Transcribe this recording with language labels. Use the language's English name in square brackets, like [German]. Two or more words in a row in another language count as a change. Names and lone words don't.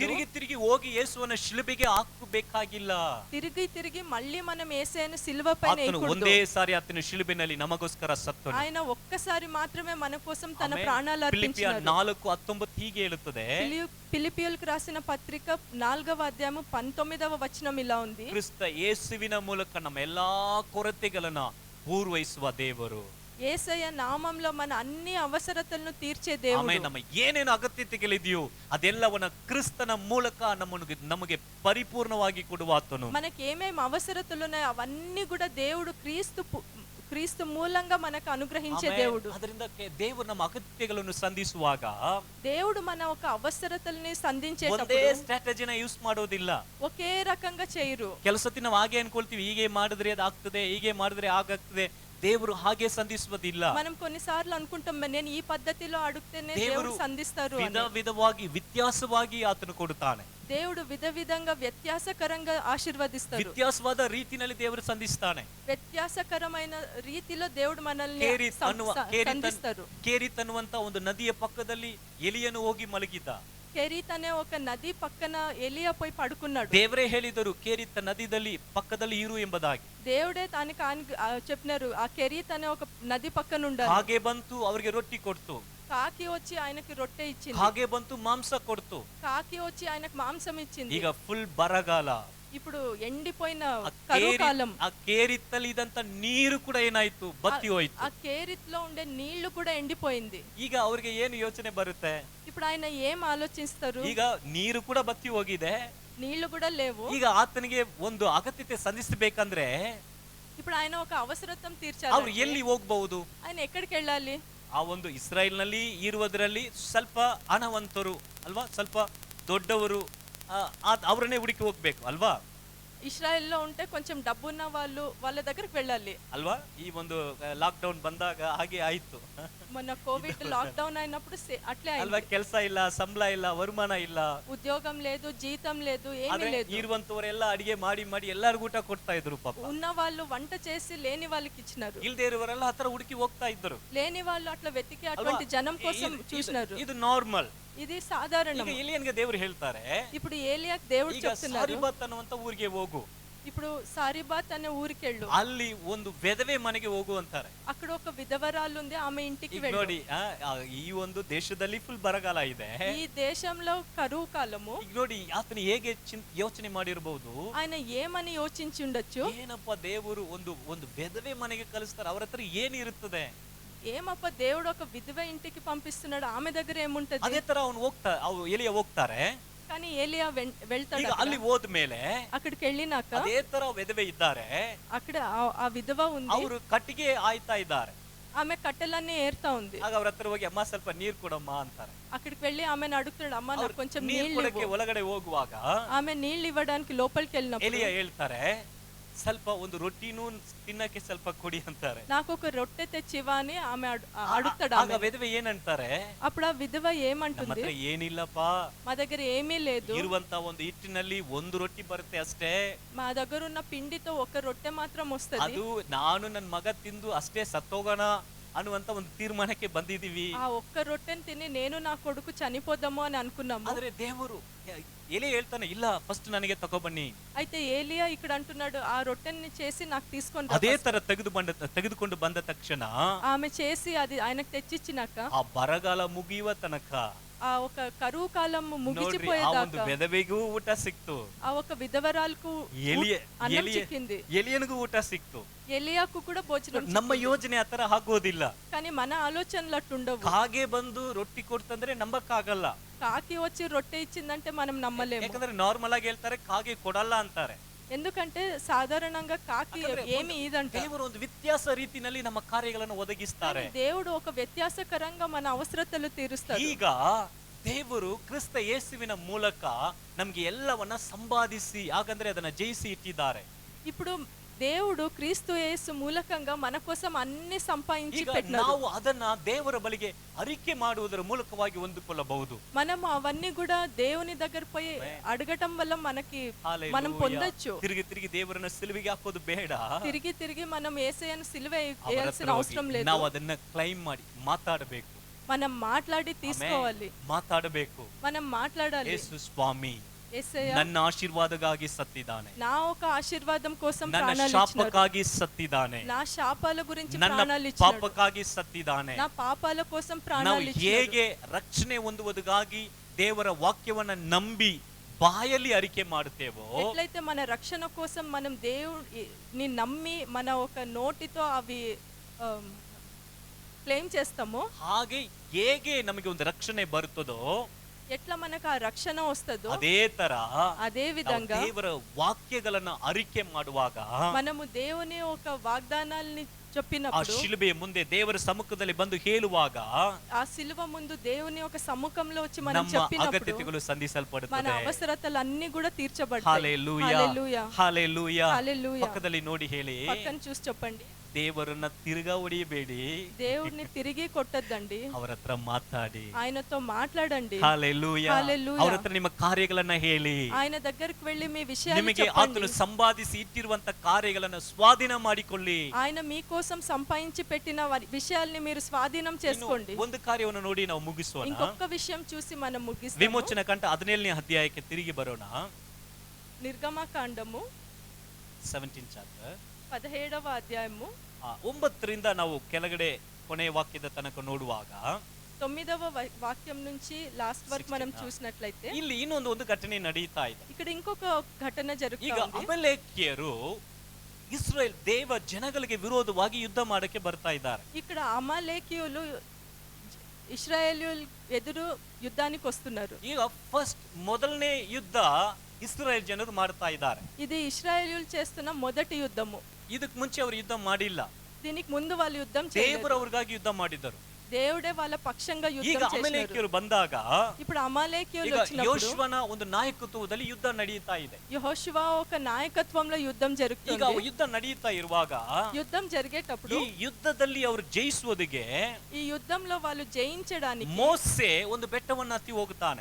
[Kannada] ತಿರುಗಿ ಹೋಗಿ ಯೇಸುವನ್ನ ಶಿಲುಬೆಗೆ ಹಾಕಬೇಕಾಗಿಲ್ಲ. [Telugu] తిరిగి మళ్ళీ మనం యేసయ్యను సిలువ పైన [Kannada] ಆತನು ಒಂದೇ ಸಾರಿ ಆತನು ಶಿಲುಬೆನಲ್ಲಿ ನಮಗೋಸ್ಕರ ಸತ್ತನು. [Telugu] ఆయన ఒక్కసారి మాత్రమే మన కోసం తన ప్రాణాలు [Kannada] ಫಿಲಿಪ್ಪಿಯ [Telugu] అర్పించాడు. [Kannada] 4:19 హೀಗೆ ಹೇಳುತ್ತದೆ. [Telugu] ఫిలిపియలకు రాసిన పత్రిక 4వ అధ్యాయము 19వ వచనం ఇలా ఉంది. [Kannada] ಕ್ರಿಸ್ತ ಯೇಸುವಿನ ಮೂಲಕ ನಮ್ಮ ಎಲ್ಲಾ ಕೊರತೆಗಳನ್ನ ಪೂರ್ವೈಸುವ ದೇವರು. [Telugu] యేసయ్య నామంలో మన అన్ని అవసరతలను తీర్చే దేవుడు. [Kannada] ನಮ್ಮ ಏನೇನು ಅಗತ್ಯತೆಗಳಿದೆಯೋ ಅದೆಲ್ಲವನ್ನ ಕ್ರಿಸ್ತನ ಮೂಲಕ ನಮಗೆ ಪರಿಪೂರ್ಣವಾಗಿ ಕೊಡುವ ಆತನು. [Telugu] మనకి ఏమేం అవసరతలు ఉన్నాయో అవన్నీ కూడా దేవుడు క్రీస్తు మూలంగా మనకు అనుగ్రహించే [Kannada] ಆಮೆನ್. [Telugu] దేవుడు. [Kannada] ಅದರಿಂದ ದೇವರು ನಮ್ಮ ಅಗತ್ಯಗಳನ್ನು ಸಂಧಿಸುವಾಗ [Telugu] దేవుడు మన ఒక అవసరతల్ని [Kannada] ಒಂದೇ [Telugu] సంధించేటప్పుడు [Kannada] ಸ್ಟ್ರಾಟಜಿನ ಯೂಸ್ ಮಾಡೋದಿಲ್ಲ. [Telugu] ఒకే రకంగా చేయరు. [Kannada] ಕೆಲವು ಸತಿ ನಾವು ಹಾಗೆ ಅನ್ಕೊಳ್ತೀವಿ, ಹೀಗೆ ಮಾಡಿದ್ರೆ ಅದಾಗ್ತದೆ, ಹೀಗೆ ಮಾಡಿದ್ರೆ ಆಗಾಗ್ತದೆ. ದೇವರು ಹಾಗೆ ಸಂಧಿಸುವುದಿಲ್ಲ. [Telugu] మనం కొన్నిసార్లు అనుకుంటాం నేను ఈ పద్ధతిలో అడిగితేనే [Kannada] ದೇವರು [Telugu] దేవుడు సంధిస్తారు [Kannada] ವಿಧ [Telugu] అని. [Kannada] ವಿಧವಾಗಿ ವ್ಯತ್ಯಾಸವಾಗಿ ಆತನು ಕೊಡುತ್ತಾನೆ. [Telugu] దేవుడు విధంగా వ్యత్యాసకరంగా ఆశీర్వదిస్తారు. [Kannada] ವ್ಯತ್ಯಾಸವಾದ ರೀತಿಯಲ್ಲಿ ದೇವರು ಸಂಧಿಸ್ತಾನೆ. [Telugu] వ్యత్యాసకరమైన రీతిలో దేవుడు మనల్ని [Kannada] ಕೇರಿತ್ [Telugu] సంధిస్తారు. [Kannada] ಕೇರಿತ್ ಅನ್ನುವಂತ ಒಂದು ನದಿಯ ಪಕ್ಕದಲ್ಲಿ ಎಲಿಯನು ಹೋಗಿ ಮಲಗಿದ್ದ. [Telugu] కెరీత్ అనే ఒక నది పక్కన ఎలియా పోయి పడుకున్నాడు. [Kannada] ದೇವರೇ ಹೇಳಿದರು ಕೇರಿತ್ ನದಿಯಲ್ಲಿ ಪಕ್ಕದಲ್ಲಿ ಇರು ಎಂಬುದಾಗಿ. [Telugu] దేవుడే దానికి చెప్పినారు ఆ కెరీత్ అనే ఒక నది పక్కన ఉండాలి. [Kannada] ಹಾಗೆ ಬಂತು, ಅವರಿಗೆ ರೊಟ್ಟಿ ಕೊಡ್ತು. [Telugu] కాకి వచ్చి ఆయనకి రొట్టె ఇచ్చింది. [Kannada] ಹಾಗೆ ಬಂತು, ಮಾಂಸ ಕೊಡ್ತು. [Telugu] కాకి వచ్చి ఆయనకు మాంసం ఇచ్చింది. [Kannada] ಈಗ ಫುಲ್ ಬರಗಾಲ. [Telugu] ఇప్పుడు ఎండిపోయిన కరువు కాలం. [Kannada] ಆ ಕೇರಿತ್ತಲ್ಲಿ ಇದಂತ ನೀರು ಕೂಡ ಏನಾಯ್ತು, ಬತ್ತಿ ಹೋಯ್ತು. [Telugu] ఆ కేరిత్ లో ఉండే నీళ్లు కూడా ఎండిపోయింది. [Kannada] ಈಗ ಅವ್ರಿಗೆ ಏನು ಯೋಚನೆ ಬರುತ್ತೆ? [Telugu] ఇప్పుడు ఆయన ఏం ఆలోచిస్తారు? [Kannada] ಈಗ ನೀರು ಕೂಡ ಬತ್ತಿ ಹೋಗಿದೆ, [Telugu] నీళ్లు కూడా లేవు. [Kannada] ಈಗ ಆತನಿಗೆ ಒಂದು ಅಗತ್ಯತೆ ಸಂಧಿಸಬೇಕಂದ್ರೆ [Telugu] ఇప్పుడు ఆయన ఒక అవసరతం తీర్చాలి. [Kannada] ಅವ್ರು ಎಲ್ಲಿ ಹೋಗಬಹುದು? [Telugu] ఆయన ఎక్కడికి వెళ్ళాలి? [Kannada] ಆ ಒಂದು ಇಸ್ರಾಯೇಲ್ನಲ್ಲಿ ಇರುವುದರಲ್ಲಿ ಸ್ವಲ್ಪ ಹಣವಂತರು ಅಲ್ವಾ, ಸ್ವಲ್ಪ ದೊಡ್ಡವರು, ಅವರನ್ನೇ ಹುಡುಕಿ ಹೋಗ್ಬೇಕು ಅಲ್ವಾ. [Telugu] ఇశ్రాయెల్లో ఉంటే కొంచెం డబ్బున్న వాళ్ళు వాళ్ళ దగ్గరికి వెళ్ళాలి [Kannada] ಅಲ್ವಾ. ಈ ಒಂದು [English] lock down [Kannada] ಬಂದಾಗ ಹಾಗೆ ಆಯ್ತು. [Telugu] మొన్న కోవిడ్ [English] lock down [Telugu] అయినప్పుడు అట్లే [Kannada] ಅಲ್ವಾ. [Telugu] అయింది. [Kannada] ಕೆಲಸ ಇಲ್ಲ, ಸಂಬಳ ಇಲ್ಲ, ವರುಮಾನ ಇಲ್ಲ, [Telugu] ఉద్యోగం లేదు, జీతం లేదు, ఏమీ లేదు. [Kannada] ಇರುವಂತವರೆಲ್ಲ ಅಡಿಗೆ ಮಾಡಿ ಮಾಡಿ ಎಲ್ಲರಿಗೂ ಊಟ ಕೊಡ್ತಾ ಇದ್ರು ಪಾಪ. [Telugu] ఉన్న వాళ్ళు వంట చేసి లేని వాళ్ళకి ఇచ్చినారు. [Kannada] ಇಲ್ದೇ ಇರುವವರೆಲ್ಲ ಹತ್ರ ಹುಡುಕಿ ಹೋಗ್ತಾ ಇದ್ರು. [Telugu] లేని వాళ్ళు అట్లా వెతికి అటువంటి జనం కోసం చూసినారు. [Kannada] ಇದು ನಾರ್ಮಲ್. [Telugu] ఇది సాధారణం. [Kannada] ಈಗ ಎಲಿಯನ್ಗೆ ದೇವರು ಹೇಳ್ತಾರೆ, [Telugu] ఇప్పుడు ఏలియాకి దేవుడు [Kannada] ಈಗ [Telugu] చెప్తున్నారు, [Kannada] ಸಾರಿಬಾತ್ ಅನ್ನುವಂತ ಊರಿಗೆ ಹೋಗು. [Telugu] ఇప్పుడు సారిబాత్ అనే ఊరికి వెళ్ళు. [Kannada] ಅಲ್ಲಿ ಒಂದು ವಿಧವೆ ಮನೆಗೆ ಹೋಗು ಅಂತಾರೆ. [Telugu] అక్కడ ఒక విధవరాలు ఉంది, ఆమె ఇంటికి [Kannada] ಈಗ [Telugu] వెళ్ళు. [Kannada] ನೋಡಿ, ಈ ಒಂದು ದೇಶದಲ್ಲಿ ಫುಲ್ ಬರಗಾಲ ಇದೆ. [Telugu] ఈ దేశంలో కరువు కాలము. [Kannada] ಈಗ ನೋಡಿ ಆತನು ಹೇಗೆ ಯೋಚನೆ ಮಾಡಿರಬಹುದು, [Telugu] ఆయన ఏమని యోచించి ఉండొచ్చు. [Kannada] ಏನಪ್ಪ ದೇವರು ಒಂದು ಒಂದು ವಿಧವೆ ಮನೆಗೆ ಕಳಿಸ್ತಾರೆ, ಅವ್ರ ಹತ್ರ ಏನಿರುತ್ತದೆ? [Telugu] ఏమప్ప దేవుడు ఒక విధవ ఇంటికి పంపిస్తున్నాడు, ఆమె దగ్గర ఏముంటది? [Kannada] ಅದೇ ತರ ಅವ್ರು ಎಲಿಯ ಹೋಗ್ತಾರೆ. [Telugu] కానీ ఏలియా వెళ్తాడు. [Kannada] ಈಗ ಅಲ್ಲಿ ಹೋದ್ಮೇಲೆ [Telugu] అక్కడికి వెళ్ళినాక [Kannada] ಅದೇ ತರ ವಿಧವೆ ಇದ್ದಾರೆ. [Telugu] అక్కడ ఆ విధవ ఉంది, [Kannada] ಅವರು ಕಟ್ಟಿಗೆ ಆಯ್ತಾ ಇದ್ದಾರೆ. [Telugu] ఆమె కట్టెలన్నీ ఏరుతా ఉంది. [Kannada] ಆಗ ಅವ್ರ ಹತ್ರ ಹೋಗಿ ಅಮ್ಮ ಸ್ವಲ್ಪ ನೀರ್ ಕೊಡಮ್ಮ ಅಂತಾರೆ. [Telugu] అక్కడికి వెళ్ళి ఆమెను అడుగుతున్నాడు, అమ్మ నాకు కొంచెం [Kannada] ನೀರ್ [Telugu] నీళ్ళు [Kannada] ಕೊಡಕ್ಕೆ [Telugu] ఇవ్వు. [Kannada] ಒಳಗಡೆ ಹೋಗುವಾಗ [Telugu] ఆమె నీళ్ళు ఇవ్వడానికి లోపలికి వెళ్ళినప్పుడు [Kannada] ಎಲಿಯ ಹೇಳ್ತಾರೆ, ಸ್ವಲ್ಪ ಒಂದು ರೊಟ್ಟಿನೂ ತಿನ್ನಕ್ಕೆ ಸ್ವಲ್ಪ ಕೊಡಿ ಅಂತಾರೆ. [Telugu] నాకు ఒక రొట్టె తెచ్చివా అని ఆమె అడుగుతాడు. [Kannada] ಆಗ ವಿಧವೆ ಏನಂತಾರೆ, [Telugu] అప్పుడు ఆ విధవ [Kannada] ನಮ್ಮ [Telugu] ఏమంటుంది, [Kannada] ಹತ್ರ ಏನಿಲ್ಲಪ್ಪ, [Telugu] మా దగ్గర ఏమీ లేదు, [Kannada] ಇರುವಂತ ಒಂದು ಹಿಟ್ಟಿನಲ್ಲಿ ಒಂದು ರೊಟ್ಟಿ ಬರುತ್ತೆ ಅಷ್ಟೇ, [Telugu] మా దగ్గర ఉన్న పిండితో ఒక రొట్టె మాత్రం వస్తది, [Kannada] ಅದು ನಾನು ನನ್ನ ಮಗ ತಿಂದು ಅಷ್ಟೇ ಸತ್ತೋಗೋಣ ಅನ್ನುವಂತ ಒಂದು ತೀರ್ಮಾನಕ್ಕೆ ಬಂದಿದೀವಿ. [Telugu] ఆ ఒక్క రొట్టెని తిని నేను నా కొడుకు చనిపోదాము అని అనుకున్నాము. [Kannada] ಆದ್ರೆ ದೇವರು ಎಲೆ ಹೇಳ್ತಾನೆ, ಇಲ್ಲ ಫಸ್ಟ್ ನನಗೆ ತಗೊಬನ್ನಿ. [Telugu] అయితే ఏలియా ఇక్కడ అంటున్నాడు, ఆ రొట్టెని చేసి నాకు తీసుకొని రా. [Kannada] ಅದೇ ತರ ತೆಗೆದುಕೊಂಡು ಬಂದ ತಕ್ಷಣ [Telugu] ఆమె చేసి అది ఆయనకు తెచ్చిచ్చినాక [Kannada] ಆ ಬರಗಾಲ ಮುಗಿಯುವ ತನಕ [Telugu] ఆ ఒక కరువు కాలం [Kannada] ನೋಡ್ರಿ, ಆ ಒಂದು [Telugu] ముగిసిపోయేదాకా [Kannada] ಬೆದವೆಗೂ ಊಟ ಸಿಕ್ತು, [Telugu] ఆ ఒక విధవరాలకు అన్నం చిక్కింది, [Kannada] ಎಲಿಯನಿಗೂ ಊಟ ಸಿಕ್ತು. [Telugu] ఎలియాకు కూడా భోజనం. [Kannada] ನಮ್ಮ ಯೋಜನೆ ಆತರ ಆಗೋದಿಲ್ಲ. [Telugu] కానీ మన ఆలోచనలు అట్టుండవు. [Kannada] ಕಾಗೆ ಬಂದು ರೊಟ್ಟಿ ಕೊಡ್ತಂದ್ರೆ ನಂಬಕ್ಕಾಗಲ್ಲ. [Telugu] కాకి వచ్చి రొట్టె ఇచ్చిందంటే మనం నమ్మలేము. [Kannada] ಯಾಕಂದ್ರೆ ನಾರ್ಮಲ್ ಆಗಿ ಹೇಳ್ತಾರೆ ಕಾಗೆ ಕೊಡಲ್ಲ ಅಂತಾರೆ. [Telugu] ఎందుకంటే సాధారణంగా కాకి ఏమి ఇదంట. [Kannada] ದೇವರು ಒಂದು ವ್ಯತ್ಯಾಸ ರೀತಿಯಲ್ಲಿ ನಮ್ಮ ಕಾರ್ಯಗಳನ್ನು ಒದಗಿಸ್ತಾರೆ. [Telugu] దేవుడు ఒక వ్యత్యాసకరంగా మన అవసరతలు తీరుస్తాడు. [Kannada] ಈಗ ದೇವರು ಕ್ರಿಸ್ತ ಯೇಸುವಿನ ಮೂಲಕ ನಮ್ಗೆ ಎಲ್ಲವನ್ನ ಸಂಪಾದಿಸಿ, ಹಾಗಂದ್ರೆ ಅದನ್ನ ಜಯಿಸಿ ಇಟ್ಟಿದ್ದಾರೆ. [Telugu] ఇప్పుడు దేవుడు క్రీస్తు యేసు మూలకంగా మన కోసం అన్ని సంపాదించి [Kannada] ಈಗ [Telugu] పెట్టినాడు. [Kannada] ನಾವು ಅದನ್ನ ದೇವರ ಬಳಿಗೆ ಅರಿಕೆ ಮಾಡುವುದರ ಮೂಲಕವಾಗಿ ಹೊಂದಿಕೊಳ್ಳಬಹುದು. [Telugu] మనం అవన్నీ కూడా దేవుని దగ్గర పోయి అడగటం వల్ల మనకి మనం పొందొచ్చు. [Kannada] ತಿರುಗಿ ತಿರುಗಿ ದೇವರನ್ನ ಸಿಲುವಿಗೆ ಹಾಕೋದು ಬೇಡ. [Telugu] తిరిగి తిరిగి మనం యేసయ్యను సిలువ వేయాల్సిన అవసరం లేదు. [Kannada] ನಾವು ಅದನ್ನ ಕ್ಲೈಮ್ ಮಾಡಿ ಮಾತಾಡಬೇಕು. [Telugu] మనం మాట్లాడి తీసుకోవాలి. [Kannada] ಮಾತಾಡಬೇಕು. [Telugu] మనం మాట్లాడాలి. [Kannada] ಯೇಸು ಸ್ವಾಮಿ [Telugu] యేసయ్య [Kannada] ನನ್ನ ಆಶೀರ್ವಾದಕ್ಕಾಗಿ ಸತ್ತಿದ್ದಾನೆ, [Telugu] నా ఒక ఆశీర్వాదం కోసం [Kannada] ನನ್ನ [Telugu] ప్రాణాలు ఇచ్చినాడు, [Kannada] ಶಾಪಕ್ಕಾಗಿ ಸತ್ತಿದ್ದಾನೆ, [Telugu] నా శాపాల గురించి [Kannada] ನನ್ನ [Telugu] ప్రాణాలు ఇచ్చినాడు, [Kannada] ಪಾಪಕ್ಕಾಗಿ ಸತ್ತಿದ್ದಾನೆ. [Telugu] నా పాపాల కోసం [Kannada] ನಾವು [Telugu] ప్రాణాలు ఇచ్చినాడు. [Kannada] ಹೇಗೆ ರಕ್ಷಣೆ ಹೊಂದುವುದಕ್ಕಾಗಿ ದೇವರ ವಾಕ್ಯವನ್ನ ನಂಬಿ ಬಾಯಲ್ಲಿ ಅರಿಕೆ ಮಾಡುತ್ತೇವೋ, [Telugu] ఎట్లయితే మన రక్షణ కోసం మనం దేవుని నమ్మి మన ఒక నోటితో అవి క్లెయిమ్ చేస్తామో, [Kannada] ಹಾಗೆ ಹೇಗೆ ನಮಗೆ ಒಂದು ರಕ್ಷಣೆ ಬರುತ್ತದೋ, [Telugu] ఎట్లా మనకు ఆ రక్షణ వస్తుందో [Kannada] ಅದೇ ತರ [Telugu] అదే విధంగా [Kannada] ದೇವರ ವಾಕ್ಯಗಳನ್ನ ಅರಿಕೆ ಮಾಡುವಾಗ [Telugu] మనము దేవుని ఒక వాగ్దానాల్ని [Kannada] ಆ [Telugu] చెప్పినప్పుడు [Kannada] ಶಿಲುಬೆಯ ಮುಂದೆ ದೇವರ ಸಮ್ಮುಖದಲ್ಲಿ ಬಂದು ಹೇಳುವಾಗ [Telugu] ఆ సిలువ ముందు దేవుని యొక్క సముఖంలో వచ్చి మనం [Kannada] ನಮ್ಮ [Telugu] చెప్పినప్పుడు [Kannada] ಅಗತ್ಯತೆಗಳು [Telugu] మన [Kannada] ಸಂಧಿಸಲ್ಪಡುತ್ತದೆ. [Telugu] అవసరతలు అన్ని కూడా తీర్చబడతాయి. హల్లెలూయా హల్లెలూయా హల్లెలూయా. హల్లెలూయా. [Kannada] ಪಕ್ಕದಲ್ಲಿ ನೋಡಿ ಹೇಳಿ, [Telugu] పక్కన చూసి చెప్పండి, [Kannada] ದೇವರನ್ನ ತಿರುಗಾ ಹೊಡೆಯಬೇಡಿ, [Telugu] దేవుడిని తిరిగి కొట్టద్దండి, [Kannada] ಅವರ ಹತ್ರ ಮಾತಾಡಿ. [Telugu] ఆయనతో మాట్లాడండి. హల్లెలూయా. హల్లెలూయా. [Kannada] ಅವರ ಹತ್ರ ನಿಮ್ಮ ಕಾರ್ಯಗಳನ್ನ ಹೇಳಿ, [Telugu] ఆయన దగ్గరికి వెళ్ళి మీ విషయాలు [Kannada] ನಿಮಗೆ [Telugu] చెప్పండి. [Kannada] ಆತನು ಸಂಪಾದಿಸಿ ಇಟ್ಟಿರುವಂತ ಕಾರ್ಯಗಳನ್ನ ಸ್ವಾಧೀನ ಮಾಡಿಕೊಳ್ಳಿ. [Telugu] ఆయన మీకోసం సంపాదించి పెట్టిన విషయాల్ని మీరు స్వాధీనం చేసుకోండి. [Kannada] ಒಂದು ಕಾರ್ಯವನ್ನು ನೋಡಿ ನಾವು ಮುಗಿಸೋಣ. [Telugu] ఇంకొక విషయం చూసి మనం ముగిస్తాము. [Kannada] ವಿಮೋಚನ ಕಂಠ 17ನೇ ಅಧ್ಯಾಯಕ್ಕೆ ತಿರುಗಿ ಬರೋಣ. [Telugu] నిర్గమకాండము [Kannada] 17 ಚಾಪ್ಟರ್ [Telugu] 17వ అధ్యాయము [Kannada] 9ರಿಂದ ನಾವು ಕೆಳಗಡೆ ಕೊನೆಯ ವಾಕ್ಯದ ತನಕ ನೋಡುವಾಗ [Telugu] 9వ వాక్యం నుంచి లాస్ట్ వరకు మనం చూసినట్లయితే [Kannada] ಇಲ್ಲಿ ಒಂದು ಘಟನೆ ನಡೀತಾ ಇದೆ. [Telugu] ఇక్కడ ఇంకొక ఘటన [Kannada] ಈಗ [Telugu] జరుగుతుంది. [Kannada] ಅಮಲೇಕ್ಯರು ಇಸ್ರಾಯೇಲ್ ದೇವ ಜನಗಳಿಗೆ ವಿರೋಧವಾಗಿ ಯುದ್ಧ ಮಾಡಕ್ಕೆ ಬರ್ತಾ ಇದ್ದಾರೆ. [Telugu] ఇక్కడ అమాలేకీయులు ఇశ్రాయేలీయుల ఎదురు యుద్ధానికి వస్తున్నారు. [Kannada] ಈಗ ಫಸ್ಟ್ ಮೊದಲನೇ ಯುದ್ಧ ಇಸ್ರಾಯೇಲ್ ಜನರು ಮಾಡ್ತಾ ಇದ್ದಾರೆ. [Telugu] ఇది ఇశ్రాయేలీయులు చేస్తున్న మొదటి యుద్ధము. [Kannada] ಇದಕ್ಕೆ ಮುಂಚೆ ಅವರು ಯುದ್ಧ ಮಾಡಿಲ್ಲ. [Telugu] దీనికి ముందు వాళ్ళు యుద్ధం [Kannada] ದೇವರು [Telugu] చేయలేదు. [Kannada] ಅವ್ರಿಗಾಗಿ ಯುದ್ಧ ಮಾಡಿದರು. [Telugu] దేవుడే వాళ్ళ పక్షంగా [Kannada] ಈಗ [Telugu] యుద్ధం చేశారు. [Kannada] ಅಮಲೇಕ್ಯರು ಬಂದಾಗ [Telugu] ఇప్పుడు అమాలేకీయులు [Kannada] ಈಗ [Telugu] వచ్చినప్పుడు [Kannada] ಯೋಶುವನ ಒಂದು ನಾಯಕತ್ವದಲ್ಲಿ ಯುದ್ಧ ನಡೆಯುತ್ತಾ ಇದೆ. [Telugu] యెహోషువ ఒక నాయకత్వంలో యుద్ధం [Kannada] ಈಗ [Telugu] జరుగుతుంది. [Kannada] ಯುದ್ಧ ನಡೆಯುತ್ತಾ ಇರುವಾಗ [Telugu] యుద్ధం జరిగేటప్పుడు [Kannada] ಈ ಯುದ್ಧದಲ್ಲಿ ಅವರು ಜಯಿಸುವುದಕ್ಕೆ [Telugu] ఈ యుద్ధంలో వాళ్ళు జయించడానికి [Kannada] ಮೋಸೆ ಒಂದು ಬೆಟ್ಟವನ್ನು ಹತ್ತಿ ಹೋಗುತ್ತಾನೆ.